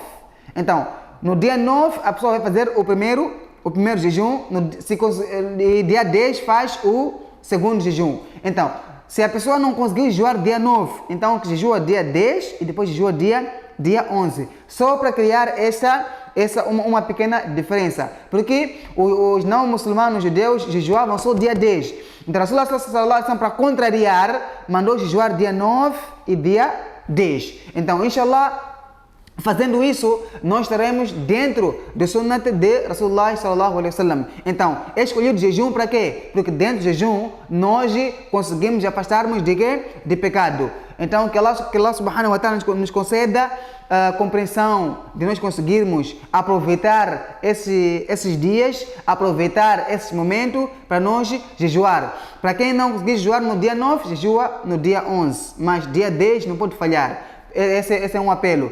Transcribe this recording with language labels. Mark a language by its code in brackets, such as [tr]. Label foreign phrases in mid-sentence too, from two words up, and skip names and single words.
[pt] Então, no dia 9, a pessoa vai fazer o primeiro jejum, e dia 10 faz o segundo jejum. Então, se a pessoa não conseguir jejuar dia 9, então jejua dia 10 e depois jejua dia 11. Só para criar uma pequena diferença. Porque os não muçulmanos judeus jejuavam só dia 10. Então, [ar] رسول الله صلى الله عليه وسلم, [pt] para contrariar, mandou jejuar dia 9 e dia 10. Então, inshallah, fazendo isso, nós estaremos dentro do sunnat de [ar] رسول الله صلى الله عليه وسلم. [pt] Então, é escolhido jejum para quê? Porque dentro do jejum, nós conseguimos afastarmos de quê? De pecado. Então, que Allah [ar] سبحانه وتعالى [pt] nos conceda a compreensão de nós conseguirmos aproveitar esses dias, aproveitar esse momento para nós jejuar. Para quem não conseguir jejuar no dia 9, jejua no dia 11. Mas dia 10 não pode falhar. Esse é um apelo.